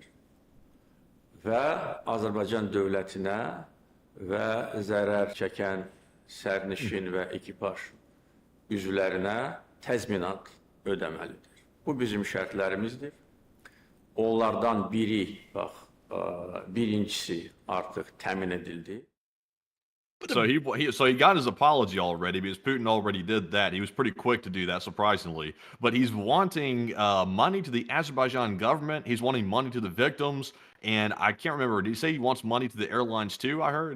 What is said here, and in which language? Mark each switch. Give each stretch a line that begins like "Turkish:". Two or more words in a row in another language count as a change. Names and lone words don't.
Azerbaijani: Və Azərbaycan dövlətinə və zərər çəkən sərnişin və ekipaj üzvlərinə təzminat ödəməlidir. Bu bizim şərtlərimizdir. Onlardan biri, birincisi artıq təmin edildi.
English: So he got his apology already because Putin already did that. He was pretty quick to do that, surprisingly. But he's wanting money to the Azerbaijan government. He's wanting money to the victims. And I can't remember. Did he say he wants money to the airlines too, I heard?